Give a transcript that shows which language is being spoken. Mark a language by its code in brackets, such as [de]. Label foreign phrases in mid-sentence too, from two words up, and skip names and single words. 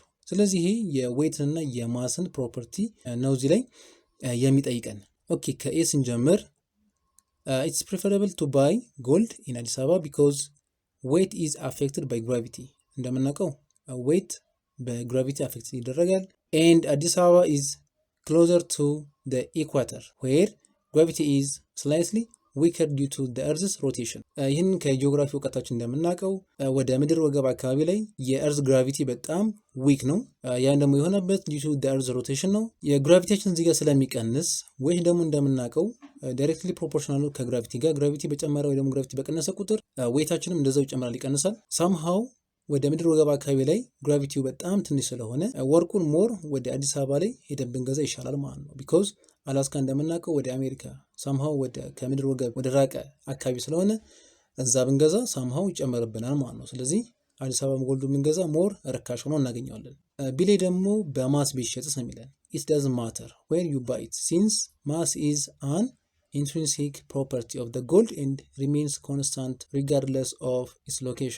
[am] ስለዚህ ይሄ የዌይትን እና የማስን ፕሮፐርቲ ነው እዚህ ላይ የሚጠይቀን። ኦኬ ከኤ ስንጀምር [en] it's preferable to buy gold in አዲስ አበባ because weight is affected by gravity [am] እንደምናውቀው weight በግራቪቲ አፌክት ይደረጋል [en] and አዲስ አበባ is closer to the equator where gravity is slightly weaker due to the earth's rotation። [am] ይህን ከጂኦግራፊ እውቀታችን እንደምናውቀው ወደ ምድር ወገብ አካባቢ ላይ [en] earth's gravity [am] በጣም ዊክ ነው። ያን ደግሞ የሆነበት [en] due to the earth's rotation [am] ነው። የግራቪቴሽን እዚህ ጋር ስለሚቀንስ ወይ ደግሞ እንደምናውቀው [en] directly proportional [am] ነው ከግራቪቲ ጋር። ግራቪቲ በጨመረ ወይ ደግሞ ግራቪቲ በቀነሰ ቁጥር ዌይታችንም እንደዛው ይጨምራል ይቀንሳል። somehow ወደ ምድር ወገብ አካባቢ ላይ ግራቪቲው በጣም ትንሽ ስለሆነ ወርቁን ሞር ወደ አዲስ አበባ ላይ ሄደን ብንገዛ ይሻላል ማለት ነው። because አላስካ እንደምናውቀው ወደ አሜሪካ somehow ወደ ከምድር ወገብ ወደ ራቀ አካባቢ ስለሆነ እዛ ብንገዛ somehow ይጨመርብናል ማለት ነው። ስለዚህ አዲስ አበባ ጎልዱ የምንገዛ ሞር ርካሽ ሆኖ እናገኘዋለን። ቢ ላይ ደግሞ በማስ ቢሸጥስ ነው የሚለን። [en] it doesn't matter where you buy it since mass is an intrinsic property of the gold and remains constant regardless of its location.